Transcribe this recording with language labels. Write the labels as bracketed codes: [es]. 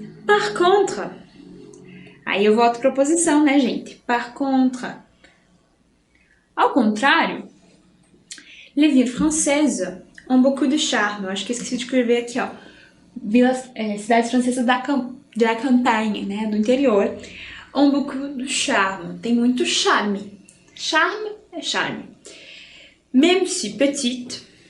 [fr] Par contre, [pt] aí eu volto para oposição, né, gente? [fr] Par contre, [pt] ao contrário, [fr] les villes françaises ont beaucoup de charme. [pt] Eu acho que eu esqueci de escrever aqui, ó. Cidades francesas da campagne, né, do interior, [fr] ont beaucoup de charme. [pt] Tem muito charme. Charme é charme. [fr] Même si petite.